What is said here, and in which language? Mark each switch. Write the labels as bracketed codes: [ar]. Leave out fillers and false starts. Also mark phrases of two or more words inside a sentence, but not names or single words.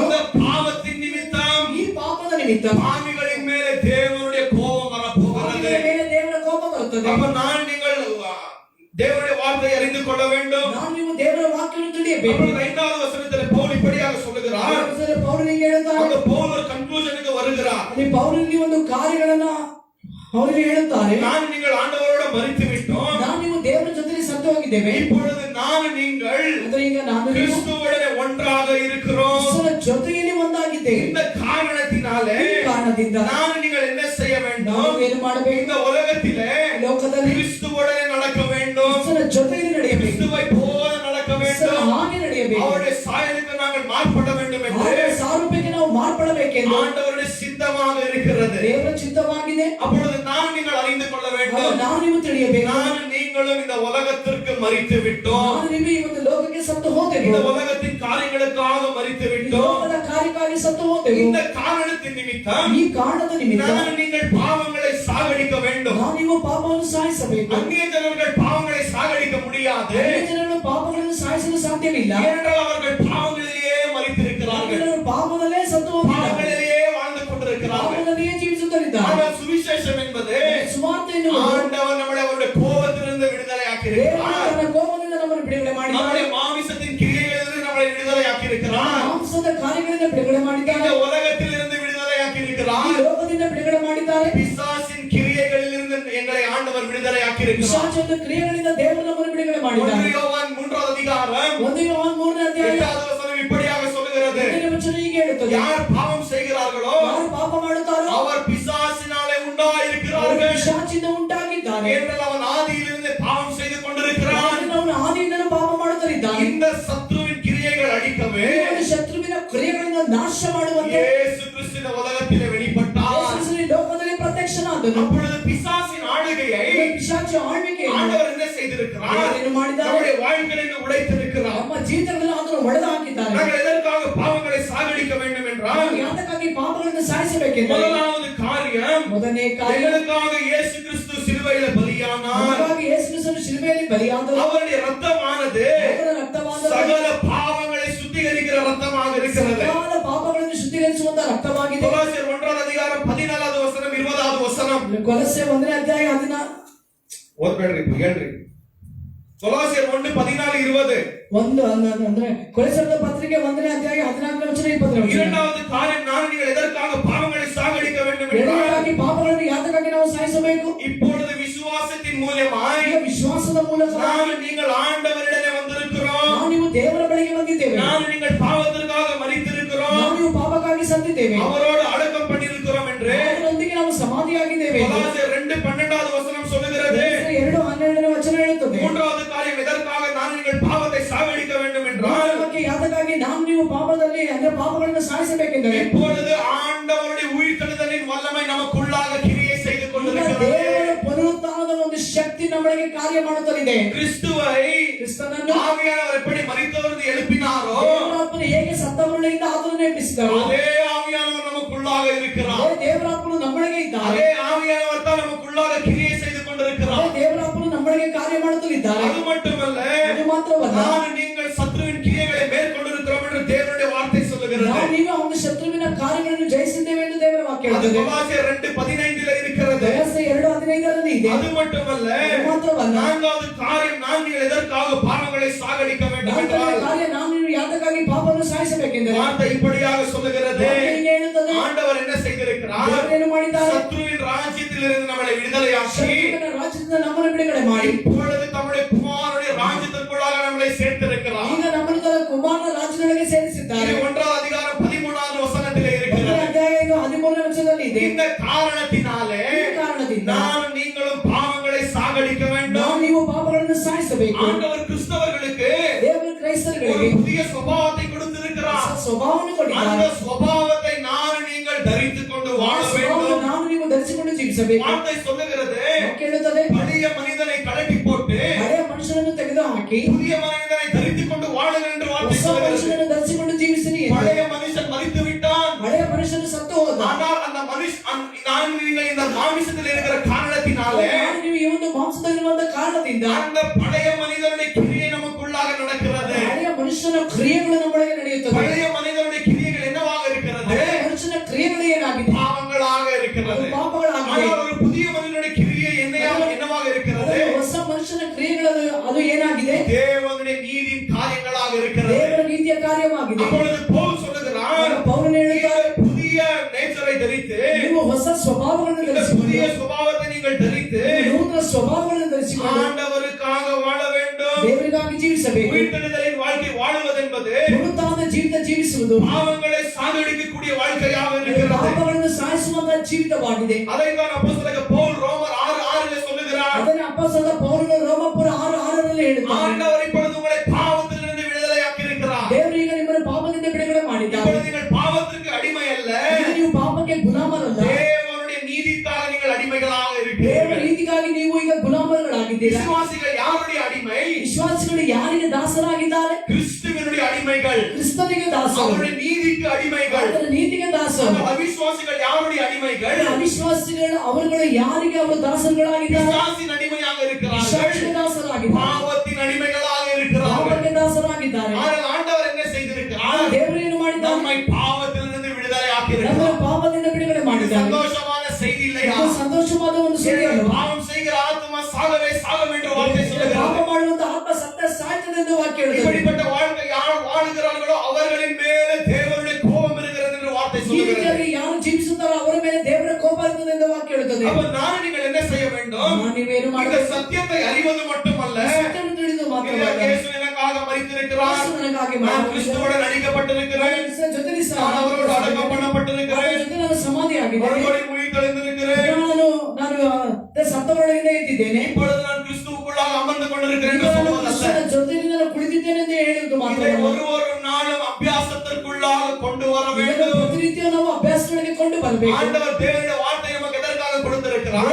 [ta] இந்த பாவத்தின் நிமித்தம் [kn] ಈ ಪಾಪದ ನಿಮಿತ್ತ [ta] பாவிகளின் மேலே தேவனுடைய கோபம் வரப்போகிறது. [kn] ಪಾಪಿಗಳ ಮೇಲೆ ದೇವರ ಕೋಪ ಬರುತ್ತದೆ. [ta] அப்ப நீங்கள் தேவனுடைய வார்த்தையை அறிந்து கொள்ள வேண்டும். [kn] ನಾವು ನೀವು ದೇವರ ವಾಕ್ಯವನ್ನು ತಿಳಿಯಬೇಕು. [ta] அப்பொழுது 5வது வசனத்தில் பவுல் இப்படியாக சொல்லுகிறார். [kn] ಪೌಲನಿಗೆ ಹೇಳುತ್ತಾರೆ, [ta] அந்த பவுல் ஒரு கன்க்ளூஷனுக்கு வருகிறார். [kn] ಅಲ್ಲಿ ಪೌಲನಿಗೆ ಒಂದು ಕಾರ್ಯಗಳನ್ನ ಅವರಿಗೆ ಹೇಳುತ್ತಾರೆ. [ta] நீங்கள் ஆண்டவரோட மரித்து விட்டோம். [kn] ನಾವು ನೀವು ದೇವರ ಜೊತೆ ಸತ್ತು ಹೋಗಿದ್ದೇವೆ. [ta] இப்பொழுது நீங்கள் [kn] ಅಂದ್ರೆ ಈಗ ನಾನು [ta] கிறிஸ்துவுடனே ஒன்றாக இருக்கிறோம். [kn] ಕ್ರಿಸ್ತನ ಜೊತೆಯಲ್ಲಿ ಒಂದಾಗಿದ್ದೇವೆ. [ta] இந்த காரணத்தினாலே [kn] ಕಾರಣದಿಂದ [ta] நீங்கள் என்ன செய்ய வேண்டும்? [kn] ನಾವು ಏನು ಮಾಡಬೇಕು? [ta] இந்த உலகத்திலே [kn] ಲೋಕದಲ್ಲಿ [ta] கிறிஸ்துவுடனே நடக்க வேண்டும். [kn] ಕ್ರಿಸ್ತನ ಜೊತೆಯಲ್ಲಿ ನಡೆಯಬೇಕು. [ta] கிறிஸ்துவை போல நடக்க [kn] ಕ್ರಿಸ್ತನ [ta] வேண்டும். [kn] ಹಾಗೆ ನಡೆಯಬೇಕು. [ta] அவருடைய சாயலுக்கு நாங்கள் மாறுபட வேண்டும் என்று [kn] ಅವರ ಸಾರೂಪ್ಯಕ್ಕೆ ನಾವು ಮಾರ್ಪಡಬೇಕೆಂದು [ta] ஆண்டவருடைய சித்தமாக இருக்கிறது. [kn] ದೇವರ ಚಿತ್ತವಾಗಿದೆ. [ta] அப்பொழுது நீங்கள் அறிந்து கொள்ள வேண்டும். [kn] ನಾವು ನೀವು ತಿಳಿಯಬೇಕು. [ta] நீங்களும் இந்த உலகத்திற்கு மரித்து விட்டோம். [kn] ನಾನು ನೀವು ಈ ಒಂದು ಲೋಕಕ್ಕೆ ಸತ್ತು ಹೋದೆವು. [ta] இந்த உலகத்தின் காரியங்களுக்காக மரித்து [kn] ಈ [ta] விட்டோம். [kn] ಲೋಕದ ಕಾರ್ಯಕ್ಕಾಗಿ ಸತ್ತು ಹೋದೆವು. [ta] இந்த காரணத்தின் நிமித்தம் [kn] ಈ ಕಾರಣದ ನಿಮಿತ್ತ [ta] நீங்கள் பாவங்களை சாகடிக்க வேண்டும். [kn] ನಾವು ನೀವು ಪಾಪವನ್ನು ಸಾಯಿಸಬೇಕು. [ta] அந்நிய ஜனங்கள் பாவங்களை சாகடிக்க முடியாது. [kn] ಅನ್ಯ ಜನರು ಪಾಪಗಳನ್ನು ಸಾಯಿಸಲು ಸಾಧ್ಯವಿಲ್ಲ. [ta] ஏனென்றால் அவர்கள் பாவங்களிலேயே மரித்திருக்கிறார்கள். [kn] ಜನರು ಪಾಪದಲ್ಲೇ ಸತ್ತು ಹೋಗಿದ್ದಾರೆ. [ta] பாவங்களிலேயே வாழ்ந்து கொண்டிருக்கிறார்கள். [kn] ಪಾಪದಲ್ಲಿಯೇ ಜೀವಿಸುತ್ತಿದ್ದಾರೆ. [ta] ஆனால் சுவிசேஷம் என்பது [kn] ಸುವಾರ್ತೆ ಎನ್ನುವುದು [ta] ஆண்டவர் நம்மளை அவருடைய கோபத்திலிருந்து விடுதலையாக்கி இருக்கிறார். [kn] ದೇವರ ಕೋಪದಿಂದ ನಮ್ಮನ್ನು ಬಿಡುಗಡೆ ಮಾಡಿದ್ದಾನೆ. [ta] நம்முடைய மாமிசத்தின் கிரியைகளிலிருந்து நம்மளை விடுதலையாக்கி இருக்கிறார். [kn] ಮಾಂಸದ ಕಾರ್ಯಗಳಿಂದ ಬಿಡುಗಡೆ ಮಾಡಿದ್ದಾನೆ. [ta] இந்த உலகத்திலிருந்து விடுதலையாக்கி [kn] ಈ [ta] இருக்கிறார். [kn] ಲೋಕದಿಂದ ಬಿಡುಗಡೆ ಮಾಡಿದ್ದಾರೆ. [ta] பிசாசின் கிரியைகளிலிருந்து எங்களை ஆண்டவர் விடுதலையாக்கி இருக்கிறார். [kn] ಪಿಶಾಚದ ಕ್ರಿಯೆಗಳಿಂದ ದೇವರು ನಮ್ಮನ್ನು ಬಿಡುಗಡೆ ಮಾಡಿದ್ದಾನೆ. [ta] 1 யோவான் 3வது அதிகாரம் [kn] 1 ಯೋಹಾನ 3ನೇ ಅಧ್ಯಾಯ [ta] 8வது வசனம் இப்படியாக சொல்லுகிறது. [kn] 8ನೇ ವಚನ ಹೀಗೆ ಹೇಳುತ್ತದೆ, [ta] யார் பாவம் செய்கிறார்களோ [kn] ಯಾರು ಪಾಪ ಮಾಡುತ್ತಾರೋ [ta] அவர் பிசாசினாலே [kn] ಅವರು [ta] உண்டாயிருக்கிறார்கள். [kn] ಪಿಶಾಚಿನಿಂದ ಉಂಟಾಗಿದ್ದಾನೆ. [ta] ஏனென்றால் அவன் ஆதியிலிருந்து பாவம் செய்து கொண்டிருக்கிறான். [kn] ಅವನು ಆದಿಯಿಂದಲೂ ಪಾಪ ಮಾಡುತ್ತಿದ್ದಾನೆ. [ta] இந்த சத்துருவின் கிரியைகள் அழிக்கவே [kn] ಅವನು ಶತ್ರುವಿನ ಕ್ರಿಯೆಗಳಿಂದ ನಾಶ ಮಾಡುವಂತೆ [ta] இயேசு கிறிஸ்து இந்த உலகத்திலே வெளிப்பட்டார். [kn] ಯೇಸು ಈ ಲೋಕದಲ್ಲಿ ಪ್ರತ್ಯಕ್ಷನಾದನು. [ta] அப்பொழுது பிசாசின் ஆளுகையை [kn] ಪಿಶಾಚ ಆಳ್ವಿಕೆಯನ್ನು [ta] ஆண்டவர் என்ன செய்திருக்கிறார்? [kn] ಏನು ಮಾಡಿದ್ದಾರೆ? [ta] நம்முடைய வாழ்க்கையை உடைத்திருக்கிறார். [kn] ನಮ್ಮ ಜೀವಿತಗಳಲ್ಲಿ ಅದನ್ನು ಒಡೆದು ಹಾಕಿದ್ದಾರೆ. [ta] நாங்கள் எதற்காக பாவங்களை சாகடிக்க வேண்டும் என்றால் [kn] ನಾವು ಯಾತಕ್ಕಾಗಿ ಪಾಪಗಳನ್ನು ಸಾಯಿಸಬೇಕೆಂದರೆ [ta] முதலாவது காரியம் [kn] ಮೊದಲನೇ ಕಾರ್ಯ [ta] எங்களுக்காக இயேசு கிறிஸ்து சிலுவையில் பலியானார். [kn] ನಮಗಾಗಿ ಯೇಸು ಕ್ರಿಸ್ತನು ಶಿಲುಬೆಯಲ್ಲಿ ಬಲಿಯಾದನು. [ta] அவருடைய ரத்தமானது [kn] ಅವರ ರಕ್ತವಾದ [ta] சகல பாவங்களை சுத்திகரிக்கிற ரத்தமாக இருக்கிறது. [kn] ಸಕಲ ಪಾಪಗಳನ್ನು ಶುದ್ಧೀಕರಿಸುವಂತ ರಕ್ತವಾಗಿದೆ. [ta] கொலோசியர் 1வது அதிகாரம் 14வது வசனம் 20வது வசனம் [kn] ಕೊಲೊಸ್ಸೆ 1ನೇ ಅಧ್ಯಾಯ 14 ಓದ್ಬೇಡ್ರಿ ಹೇಳ್ರಿ. கொலோசியர் 1:14-20 ಒಂದು ಅಂದ್ರೆ ಕೊಲೊಸ್ಸೆಯ ಪತ್ರಿಕೆ 1ನೇ ಅಧ್ಯಾಯ 14ನೇ ವಚನ 20ನೇ ವಚನ. [ta] இரண்டாவது காரியம் நீங்கள் எதற்காக பாவங்களை சாகடிக்க வேண்டும் என்றால் [kn] ಎರಡನೇದಾಗಿ ಪಾಪಗಳನ್ನು ಯಾತಕ್ಕಾಗಿ ನಾವು ಸಾಯಿಸಬೇಕು? [ta] இப்பொழுது விசுவாசத்தின் மூலமாய் [kn] ಈಗ ವಿಶ್ವಾಸದ ಮೂಲಕ [ta] நீங்கள் ஆண்டவரிடமே வந்திருக்கிறோம். [kn] ನಾವು ನೀವು ದೇವರ ಬಳಿಗೆ ಬಂದಿದ್ದೇವೆ. [ta] நீங்கள் பாவத்திற்காக மரித்திருக்கிறோம். [kn] ನಾವು ನೀವು ಪಾಪಕ್ಕಾಗಿ ಸತ್ತಿದ್ದೇವೆ. [ta] அவரோடு அடக்கம் பண்ணியிருக்கிறோம் என்று [kn] ಅವರೊಂದಿಗೆ ನಾವು ಸಮಾಧಿಯಾಗಿದ್ದೇವೆ. [ta] கொலோசியர் 2:12வது வசனம் சொல்லுகிறது. [kn] 2:12ನೇ ವಚನ ಹೇಳುತ್ತದೆ. [ta] மூன்றாவது காரியம் எதற்காக நீங்கள் பாவத்தை சாகடிக்க வேண்டும் என்றால் [kn] ಯಾತಕ್ಕಾಗಿ ನಾವು ನೀವು ಪಾಪದಲ್ಲಿ ಅಂದ್ರೆ ಪಾಪಗಳನ್ನು ಸಾಯಿಸಬೇಕೆಂದರೆ [ta] இப்பொழுது ஆண்டவருடைய உயிர்த்தெழுதலின் வல்லமை நமக்குள்ளாக கிரியை செய்து கொண்டிருக்கிறது. [kn] ದೇವರ ಪುನರುತ್ಥಾನದ ಒಂದು ಶಕ್ತಿ ನಮಗೆ ಕಾರ್ಯ ಮಾಡುತ್ತಲಿದೆ. ಕ್ರಿಸ್ತನನ್ನು [ta] ஆவியானவர் எப்படி மரித்தவரிலிருந்து எழுப்பினாரோ [kn] ದೇವರಾತ್ಮನು ಹೇಗೆ ಸತ್ತವರೊಳಗಿಂದ ಆತನನ್ನು ಎಬ್ಬಿಸಿದರೋ [ta] அதே ஆவியானவர் நமக்குள்ளாக இருக்கிறார். [kn] ಅದೇ ದೇವರಾತ್ಮನು ನಮ್ಮೊಳಗೆ ಇದ್ದಾರೆ. [ta] அதே ஆவியானவர் தான் நமக்குள்ளாக கிரியை செய்து கொண்டிருக்கிறார். [kn] ಅದೇ ದೇವರಾತ್ಮನು ನಮ್ಮೊಳಗೆ ಕಾರ್ಯ ಮಾಡುತ್ತಲಿದ್ದಾರೆ. [ta] அது மட்டுமல்ல, [kn] ಅದು ಮಾತ್ರವಲ್ಲ, [ta] நீங்கள் சத்துருவின் கிரியைகளை மேற்கொண்டிருக்கிறோம் என்று தேவனுடைய வார்த்தை சொல்லுகிறது. [kn] ನಾವು ನೀವು ಒಂದು ಶತ್ರುವಿನ ಕಾರ್ಯಗಳನ್ನು ಜಯಿಸಿದ್ದೇವೆ ಎಂದು ದೇವರ ವಾಕ್ಯ [ta] அது [kn] ಹೇಳುತ್ತದೆ. [ta] கொலோசியர் 2:15 இருக்கிறது. [kn] ಕೊಲೊಸ್ಸೆ 2:15 ಇದೆ. [ta] அது மட்டுமல்ல, [kn] ಅದು ಮಾತ್ರವಲ್ಲ, [ta] நான்காவது காரியம் நீங்கள் எதற்காக பாவங்களை சாகடிக்க வேண்டும் [kn] ನಾಲ್ಕನೇ [ta] என்றால் [kn] ಕಾರ್ಯ ನಾವು ನೀವು ಯಾತಕ್ಕಾಗಿ ಪಾಪವನ್ನು ಸಾಯಿಸಬೇಕೆಂದರೆ [ta] வார்த்தை இப்படியாக சொல்லுகிறது. [kn] ವಾಕ್ಯ ಹೀಗೆ ಹೇಳುತ್ತದೆ. [ta] ஆண்டவர் என்ன செய்திருக்கிறார்? [kn] ದೇವರು ಏನು ಮಾಡಿದ್ದಾರೆ? [ta] சத்துருவின் ராஜ்யத்திலிருந்து நம்மளை விடுதலையாக்கி [kn] ಶತ್ರುವಿನ ರಾಜ್ಯದಿಂದ ನಮ್ಮನ್ನು ಬಿಡುಗಡೆ ಮಾಡಿ [ta] இப்பொழுது தம்முடைய குமாரனுடைய ராஜ்யத்திற்குள்ளாக நம்மளை சேர்த்திருக்கிறார். [kn] ಈಗ ನಮ್ಮನ್ನು ತನ್ನ ಕುಮಾರನ ರಾಜ್ಯದೊಳಗೆ ಸೇರಿಸಿದ್ದಾರೆ. [ta] இது 1வது அதிகாரம் 13வது வசனத்திலே இருக்கிறது. [kn] ಅಧ್ಯಾಯ 13ನೇ ವಚನದಲ್ಲಿ ಇದೆ. [ta] இந்த காரணத்தினாலே [kn] ಈ ಕಾರಣದಿಂದ [ta] நான் நீங்களும் பாவங்களை சாகடிக்க [kn] ನಾವು [ta] வேண்டும். [kn] ನೀವು ಪಾಪಗಳನ್ನು ಸಾಯಿಸಬೇಕು. [ta] ஆண்டவர் கிறிஸ்தவர்களுக்கு [kn] ದೇವರು [ta] ஒரு [kn] ಕ್ರೈಸ್ತರಿಗೆ [ta] புதிய சுபாவத்தை கொடுத்திருக்கிறார். [kn] ಹೊಸ ಸ್ವಭಾವವನ್ನು [ta] அந்த [kn] ಕೊಟ್ಟಿದ್ದಾರೆ. [ta] சுபாவத்தை நீங்கள் தரித்துக் கொண்டு [kn] ಆ [ta] வாழ [kn] ಸ್ವಭಾವವನ್ನು [ta] வேண்டும். [kn] ನಾವು ನೀವು ಧರಿಸಿಕೊಂಡು ಜೀವಿಸಬೇಕು. [ta] வார்த்தை சொல்லுகிறது, [kn] ವಾಕ್ಯ ಹೇಳುತ್ತದೆ, [ta] பழைய மனிதனை கழட்டி போட்டு [kn] ಹಳೆಯ ಮನುಷ್ಯನನ್ನು ತೆಗೆದುಹಾಕಿ [ta] புதிய மனிதனை தரித்துக் கொண்டு வாழுங்கள் என்று வார்த்தை [kn] ಹೊಸ [ta] சொல்லுகிறது. [kn] ಮನುಷ್ಯನನ್ನು ಧರಿಸಿಕೊಂಡು ಜೀವಿಸಿರಿ. [ta] பழைய மனுஷன் மரித்து விட்டான். [kn] ಹಳೆಯ ಮನುಷ್ಯನು ಸತ್ತು ಹೋದ. [ta] ஆனால் அந்த நான் நீங்கள் இந்த மாமிசத்தில் இருக்கிற காரணத்தினாலே [kn] ನಾನು ನೀವು ಈ ಒಂದು ಮಾಂಸದಲ್ಲಿರುವಂತ ಕಾರಣದಿಂದ [ta] அந்த பழைய மனிதனுடைய கிரியை நமக்குள்ளாக நடக்கிறது. [kn] ಹಳೆಯ ಮನುಷ್ಯನ ಕ್ರಿಯೆಗಳು ನಮ್ಮೊಳಗೆ ನಡೆಯುತ್ತದೆ. [ta] பழைய மனிதனுடைய கிரியைகள் என்னவாக இருக்கிறது? [kn] ಹಳೆಯ ಮನುಷ್ಯನ ಕ್ರಿಯೆಗಳು ಏನಾಗಿದೆ? [ta] பாவங்களாக இருக்கிறது. [kn] ಪಾಪಗಳಾಗಿದೆ. [ta] ஆனால் ஒரு புதிய மனிதனுடைய கிரியை என்னவாக இருக்கிறது? [kn] ಹೊಸ ಮನುಷ್ಯನ ಕ್ರಿಯೆಗಳು ಅದು ಏನಾಗಿದೆ? [ta] தேவனுடைய நீதியின் காரியங்களாக இருக்கிறது. [kn] ದೇವರ ನೀತಿಯ ಕಾರ್ಯವಾಗಿದೆ. [ta] அப்பொழுது பவுல் சொல்லுகிறார், [kn] ಪೌಲನು ಹೇಳುತ್ತಾರೆ, [ta] புதிய நேச்சரை தரித்து, [kn] ನೀವು ಹೊಸ ಸ್ವಭಾವಗಳನ್ನು [ta] இந்த [kn] ಧರಿಸಿಕೊಂಡು [ta] புதிய சுபாவத்தை நீங்கள் தரித்து [kn] ನೂತನ ಸ್ವಭಾವಗಳನ್ನು ಧರಿಸಿಕೊಂಡು [ta] ஆண்டவருக்காக வாழ வேண்டும். [kn] ದೇವರಿಗಾಗಿ ಜೀವಿಸಬೇಕು. [ta] உயிர்த்தெழுதலின் வாழ்க்கை வாழுவதென்பது [kn] ಪುನರುತ್ಥಾನದ ಜೀವಿತ ಜೀವಿಸುವುದು [ta] பாவங்களை சாகடிக்கக்கூடிய வாழ்க்கையாக இருக்கிறது. [kn] ಪಾಪಗಳನ್ನು ಸಾಯಿಸುವಂತಹ ಜೀವಿತವಾಗಿದೆ. [ta] அதைத்தான் அப்போஸ்தலனாகிய பவுல் ரோமர் 6:6 சொல்லுகிறார். [kn] ಅದನ್ನು ಅಪೊಸ್ತಲ ಪೌಲನು ರೋಮಪುರ 6:6 ಹೇಳುತ್ತಾನೆ. [ta] ஆண்டவர் இப்பொழுது உங்களை பாவத்திலிருந்து விடுதலையாக்கி இருக்கிறார். [kn] ದೇವರು ಈಗ ನಿಮ್ಮನ್ನು ಪಾಪದಿಂದ ಬಿಡುಗಡೆ ಮಾಡಿದ್ದಾನೆ. [ta] இப்பொழுது நீங்கள் பாவத்திற்கு அடிமை அல்ல, [kn] ಈಗ ನೀವು ಪಾಪಕ್ಕೆ ಗುಲಾಮರಲ್ಲ, [ta] தேவனுடைய நீதிக்காக நீங்கள் அடிமைகளாக [kn] ದೇವರ [ta] இருக்கிறீர்கள். [kn] ನೀತಿಗಾಗಿ ನೀವು ಈಗ ಗುಲಾಮರುಗಳಾಗಿದ್ದೀರಾ. [ta] விசுவாசிகள் யாருடைய அடிமை? [kn] ವಿಶ್ವಾಸಿಗಳು ಯಾರಿಗೆ ದಾಸರಾಗಿದ್ದಾರೆ? [ta] கிறிஸ்துவினுடைய அடிமைகள், [kn] ಕ್ರಿಸ್ತನಿಗೆ ದಾಸರು, [ta] அவருடைய நீதிக்கு அடிமைகள். [kn] ಆತನ ನೀತಿಗೆ ದಾಸರು. [ta] அவிசுவாசிகள் யாருடைய அடிமைகள்? [kn] ಅವಿಶ್ವಾಸಿಗಳು ಅವರುಗಳು ಯಾರಿಗೆ ಅವರು ದಾಸರುಗಳಾಗಿದ್ದಾರೆ? [ta] பிசாசின் அடிமையாக இருக்கிறார்கள், [kn] ಪಿಶಾಚಿಗೆ ದಾಸರಾಗಿದ್ದಾರೆ, [ta] பாவத்தின் அடிமைகளாக இருக்கிறார்கள். [kn] ಪಾಪಕ್ಕೆ ದಾಸರಾಗಿದ್ದಾರೆ. [ta] ஆனால் ஆண்டவர் என்ன செய்திருக்கிறார்? [kn] ದೇವರು ಏನು ಮಾಡಿದ್ದಾನೆ? [ta] நம்மை பாவத்திலிருந்து விடுதலையாக்கி [kn] ನಮ್ಮನ್ನು [ta] இருக்கிறார். [kn] ಪಾಪದಿಂದ ಬಿಡುಗಡೆ [ta] இது [kn] ಮಾಡಿದ್ದಾನೆ. [ta] சந்தோஷமான செய்தி இல்லையா? [kn] ಇದು ಸಂತೋಷವಾದ ಒಂದು ಸುದ್ದಿ ಅಲ್ವಾ? [ta] பாவம் செய்கிற ஆத்மா சாகவே சாகும் என்று வார்த்தை [kn] ಪಾಪ [ta] சொல்லுகிறது. [kn] ಮಾಡುವಂತ ಆತ್ಮ ಸತ್ತ ಸಾಯ್ತದೆ ಎಂದು ವಾಕ್ಯ ಹೇಳುತ್ತದೆ. [ta] இப்படிப்பட்ட வாழ்க்கை யார் வாழுகிறார்களோ அவர்களின் மேலே தேவனுடைய கோபம் இருக்கிறது என்று வார்த்தை [kn] ಈ [ta] சொல்லுகிறது. [kn] ರೀತಿಯಾಗಿ ಯಾರು ಜೀವಿಸುತ್ತಾರೋ ಅವರ ಮೇಲೆ ದೇವರ ಕೋಪ ಇರುತ್ತದೆ ಎಂದು ವಾಕ್ಯ ಹೇಳುತ್ತದೆ. [ta] அப்ப நான் நீங்கள் என்ன செய்ய வேண்டும்? [kn] ನೀವೇನು [ta] இந்த [kn] ಮಾಡಬೇಕು? [ta] சத்தியத்தை அறிவது மட்டுமல்ல, [kn] ಸತ್ಯವನ್ನು ತಿಳಿದು ಮಾತ್ರವಲ್ಲ, [ta] இயேசு எனக்காக மரித்திருக்கிறார், [kn] ಯೇಸು ನನಗಾಗಿ [ta] நான் [kn] ಮಾಡಿದ [ta] கிறிஸ்துவுடன் அடிக்கப்பட்டிருக்கிறேன், [kn] ಜೊತೆಲಿ [ta] நான் அவரோடு அடக்கம் [kn] ಅವರ [ta] பண்ணப்பட்டிருக்கிறேன், [kn] ಜೊತೆ ನಾನು ಸಮಾಧಿಯಾಗಿದ್ದೇನೆ. [ta] மறுபடியும் உயிர்த்தெழுந்திருக்கிறேன், [kn] ನಾನು ಸತ್ತವರೊಳಗಿಂದ ಎದ್ದಿದ್ದೇನೆ. [ta] இப்பொழுது நான் கிறிஸ்துவுக்குள்ளாக அமர்ந்து கொண்டிருக்கிறேன் [kn] ಈಗ [ta] என்று [kn] ನಾನು [ta] சொல்வதல்ல. [kn] ಕ್ರಿಸ್ತನ ಜೊತೆಯಲ್ಲಿ ನಾನು ಕುಳಿತಿದ್ದೇನೆ ಎಂದು ಹೇಳುವುದು [ta] இதை [kn] ಮಾತ್ರವಲ್ಲ, [ta] ஒரு நாளும் அபியாசத்திற்குள்ளாக கொண்டு வர [kn] ಇದನ್ನು [ta] வேண்டும். [kn] ಪ್ರತಿನಿತ್ಯ ನಾವು ಅಭ್ಯಾಸಗಳಿಗೆ ಕೊಂಡು ಬರಬೇಕು. [ta] ஆண்டவர் தேவனுடைய வார்த்தை நமக்கு எதற்காக கொடுத்திருக்கிறார்?